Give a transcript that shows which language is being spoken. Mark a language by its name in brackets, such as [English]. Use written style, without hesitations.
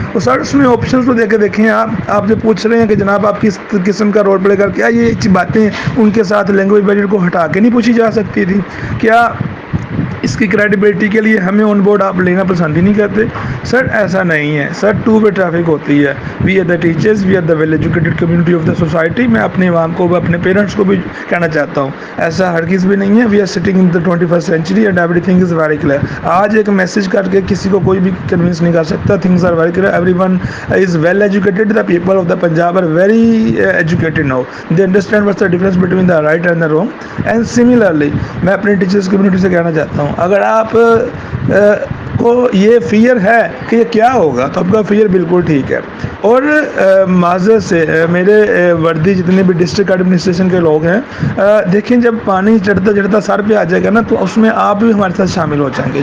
[Urdu] اور سر اس میں آپشنز تو دیکھیں آپ جو پوچھ رہے ہیں کہ جناب آپ کس قسم کا رول پلے کر، کیا یہ باتیں ان کے ساتھ لینگویج بیریئر کو ہٹا کے نہیں پوچھی جا سکتی تھی؟ کیا اس کی کریڈیبلٹی کے لیے ہمیں آن بورڈ آپ لینا پسند ہی نہیں کرتے. سر ایسا نہیں ہے سر, ٹو وے ٹریفک ہوتی ہے. [English] We are the teachers, we are the well educated community of the society. [Urdu] میں اپنے عوام کو, اپنے پیرنٹس کو بھی کہنا چاہتا ہوں ایسا ہرگز بھی نہیں ہے. [English] We are sitting in the 21st century and everything is very clear. [Urdu] آج ایک میسج کر کے کسی کو کوئی بھی کنوینس نہیں کر سکتا. [English] Things are very clear, everyone is well educated. The people of the Punjab are very educated now. They understand what's the difference between the right and the wrong. And similarly [Urdu] میں اپنے teachers community سے کہنا چاہتا ہوں, اگر آپ کو یہ فیئر ہے کہ یہ کیا ہوگا تو آپ کا فیئر بالکل ٹھیک ہے. اور معذرت سے میرے وردی جتنے بھی ڈسٹرکٹ ایڈمنسٹریشن کے لوگ ہیں, دیکھیں جب پانی چڑھتا چڑھتا سر پہ آ جائے گا نا تو اس میں آپ بھی ہمارے ساتھ شامل ہو جائیں گے.